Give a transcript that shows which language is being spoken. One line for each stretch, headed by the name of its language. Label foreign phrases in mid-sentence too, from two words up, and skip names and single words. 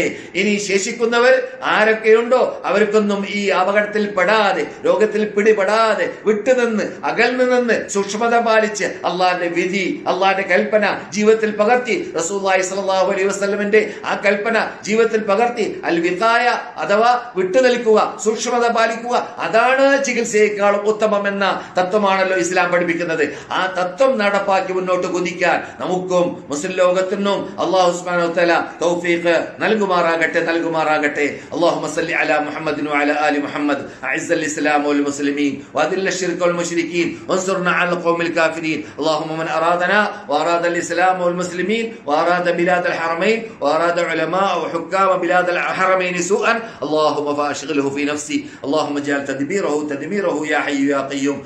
Malayalam: ഇനി ശേഷിക്കുന്നവർ ആരൊക്കെയുണ്ടോ അവർക്കൊന്നും ഈ അപകടത്തിൽ പെടാതെ, രോഗത്തിൽ പിടിപെടാതെ വിട്ടുനിന്ന് അകൽന്നു നിന്ന് സൂക്ഷ്മത പാലിച്ച് അള്ളാഹിന്റെ വിധി, അള്ളാഹിന്റെ കൽപ്പന ജീവിതത്തിൽ പകർത്തി, റസൂലുള്ളാഹി
Arabic: صلى الله عليه
Malayalam: വസല്ലമിന്റെ ആ കൽപ്പന ജീവിതത്തിൽ പകർത്തി
Arabic: الوقاية
Malayalam: അഥവാ വിട്ടുനിൽക്കുക, സൂക്ഷ്മത പാലിക്കുക, അതാണ് ചികിത്സയേക്കാളും ഉത്തമം എന്ന തത്വമാണല്ലോ ഇസ്ലാം പഠിപ്പിക്കുന്നത്. ആ തത്വം നടപ്പാക്കി മുന്നോട്ട് കുതിക്കാൻ നമുക്കും മുസ്ലിം ലോകത്തിനും
Arabic: الله سبحانه و تعالى
Malayalam: തൗഫീഖ് നൽകുമാറാകട്ടെ നൽകുമാറാകട്ടെ.
Arabic: اللهم صل على محمد وعلى آل محمد أعز الإسلام والمسلمين وأذل الشرك والمشركين وانصرنا على القوم الكافرين. اللهم من أرادنا وأراد الإسلام والمسلمين وأراد بلاد الحرمين وأراد علماء وحكام بلاد الحرمين سوءا اللهم فأشغله في نفسي. اللهم اجعل تدبيره يا حي يا قيوم.